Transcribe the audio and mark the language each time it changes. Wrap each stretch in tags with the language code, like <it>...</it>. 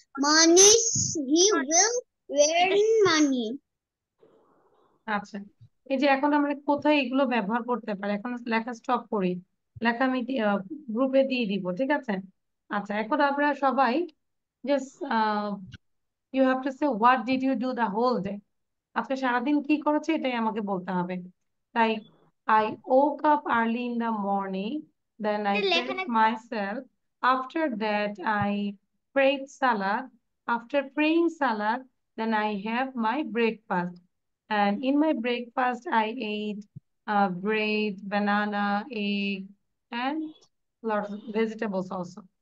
<en>Money he will wearing money.</en> <bn>আচ্ছা, এই যে এখন আমরা কোথায় এগুলো ব্যবহার করতে পারি, এখন লেখা স্টপ করি, লেখা আমি গ্রুপে দিয়ে দিব, ঠিক আছে? আচ্ছা, এখন আমরা সবাই</bn> <en>Just you have to say what did you do the whole day.</en> <bn>আজকে সারাদিন কি করেছে এটাই আমাকে বলতে হবে।</bn> <en>তাই I woke up early in the morning, then I dressed myself. After that, I prayed salat. After praying salat, then I have my breakfast. And in my breakfast, I ate bread, banana, egg, and lots of vegetables also.</en>